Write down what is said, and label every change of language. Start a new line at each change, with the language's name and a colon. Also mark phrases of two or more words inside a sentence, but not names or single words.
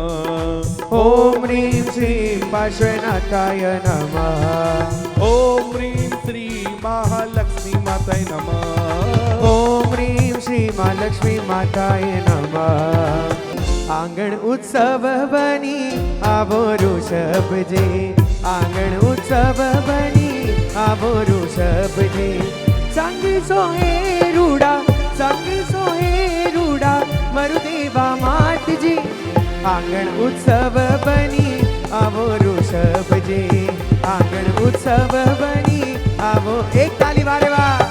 Sanskrit: ॐ ह्रीं श्रीं पार्श्वनाथाय नमः ॐ ह्रीं श्री महालक्ष्मी माताय नमः ॐ ह्रीं श्री महालक्ष्मी माताय नमः
Gujarati: આંગણ ઉત્સવ બની આવો ઋષભજી આંગણ ઉત્સવ બની આવો ઋષભજી સંગ સોહે રૂડા મરુદેવા માતજી આંગણ ઉત્સવ બની આવો ઋષભજી આંગણ ઉત્સવ બની આવો એક તાળી વારે વાહ